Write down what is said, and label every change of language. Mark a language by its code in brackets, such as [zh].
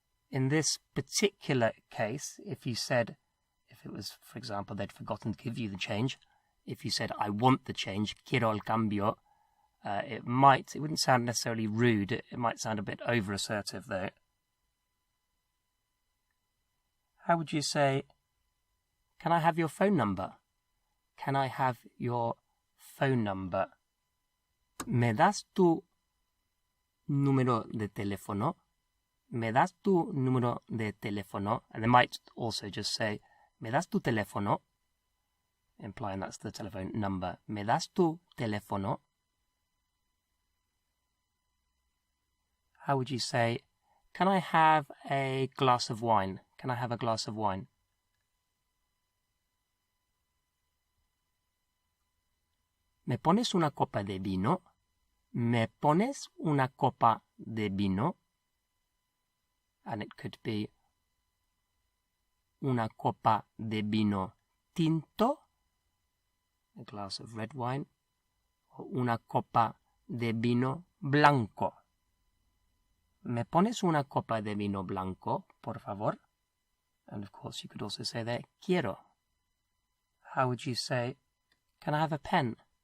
[en] In this particular case, if you said, if it was, for example, they'd forgotten to give you the change, if you said, I want the change, quiero el cambio, it wouldn't sound necessarily rude, it might sound a bit over-assertive though. How would you say, can I have your phone number? Can I have your phone number? [es] ¿Me das tu número de teléfono? ¿Me das tu número de teléfono? [en] And they might also just say, ¿me das tu teléfono? Implying that's the telephone number. ¿Me das tu teléfono? How would you say, can I have a glass of wine? Can I have a glass of wine? [es] ¿Me pones una copa de vino? ¿Me pones una copa de vino? [en] And it could be una copa de vino tinto, a glass of red wine, [es] una copa de vino blanco. ¿Me pones una copa de vino blanco, por favor? [en] And of course you could also say there, quiero. How would you say, can I have a pen?